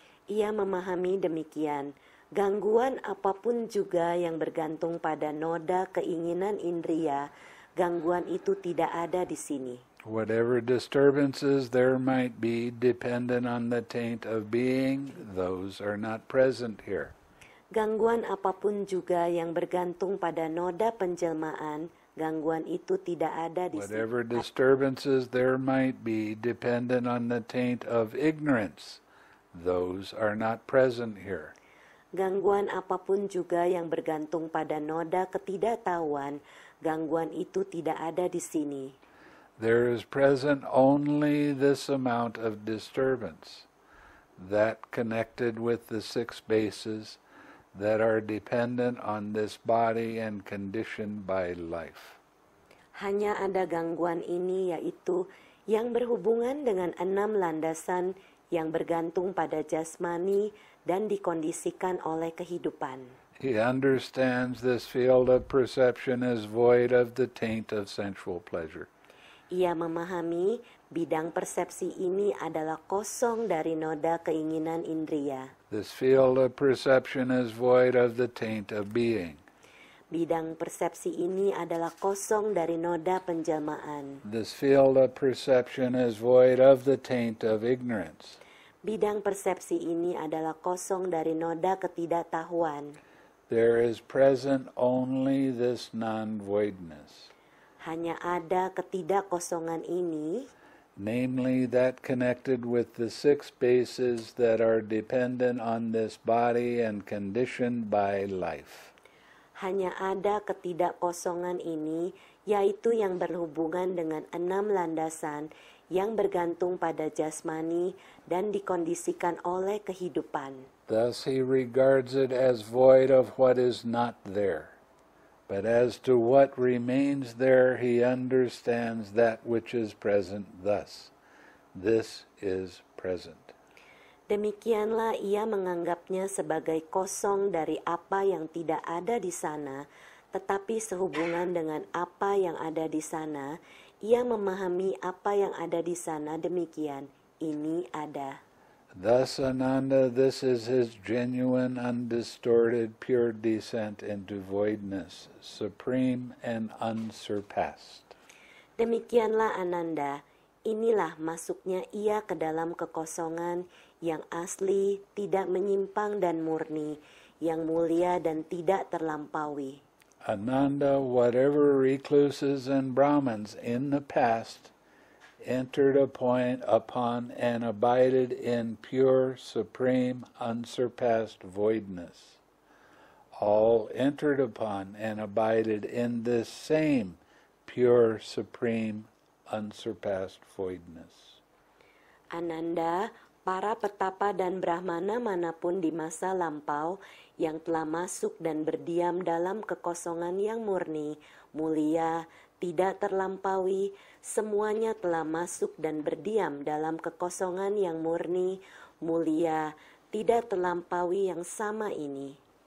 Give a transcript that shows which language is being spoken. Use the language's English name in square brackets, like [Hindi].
[Indonesian] Ia memahami demikian, gangguan apapun juga yang bergantung pada noda keinginan indria, gangguan itu tidak ada di sini. [English] Whatever disturbances there might be dependent on the taint of being, those are not present here. [Indonesian] Gangguan apapun juga yang bergantung pada noda penjelmaan, Gangguan itu tidak ada di [English] Whatever [Indonesian] sini. [English] disturbances there might be dependent on the taint of ignorance, those are not present here. [Indonesian] Gangguan apapun juga yang bergantung pada noda ketidaktahuan, gangguan itu tidak ada di sini. [English] There is present only this amount of disturbance, that connected with the six bases that are dependent on this body and conditioned by life. [Indonesian] Hanya ada gangguan ini, yaitu yang berhubungan dengan 6 landasan yang bergantung pada jasmani dan dikondisikan oleh kehidupan. [English] He understands this field of perception is void of the taint of sensual pleasure. [Indonesian] Ia memahami bidang persepsi ini adalah kosong dari noda keinginan indria. [English] This field of perception is void of the taint of being. [Indonesian] Bidang persepsi ini adalah kosong dari noda penjelmaan. [English] This field of perception is void of the taint of ignorance. [Indonesian] Bidang persepsi ini adalah kosong dari noda ketidaktahuan. [English] There is present only this non-voidness, [Indonesian] Hanya ada ketidakkosongan ini, [English] namely that connected with the six bases that are dependent on this body and conditioned by life. [Indonesian] hanya ada ketidakkosongan ini, yaitu yang berhubungan dengan 6 landasan yang bergantung pada jasmani dan dikondisikan oleh kehidupan. [English] Thus he regards it as void of what is not there. But as to what remains there, he understands that which is present thus. This is present. [Indonesian] Demikianlah ia menganggapnya sebagai kosong dari apa yang tidak ada di sana, tetapi sehubungan dengan apa yang ada di sana, ia memahami apa yang ada di sana demikian, ini ada. [English] Thus, Ananda, this is his genuine, undistorted, pure descent into voidness, supreme and unsurpassed. [Indonesian] Demikianlah Ananda, inilah masuknya ia ke dalam kekosongan yang asli, tidak menyimpang dan murni, yang mulia dan tidak terlampaui. [English] Ananda, whatever recluses and Brahmins in the past entered upon and abided in pure, supreme, unsurpassed voidness, all entered upon and abided in this same pure, supreme, unsurpassed voidness. [Indonesian] Ananda, para petapa dan brahmana manapun di masa lampau yang telah masuk dan berdiam dalam kekosongan yang murni, mulia, tidak terlampaui, semuanya telah masuk dan berdiam dalam kekosongan yang murni, mulia, tidak terlampaui yang sama ini.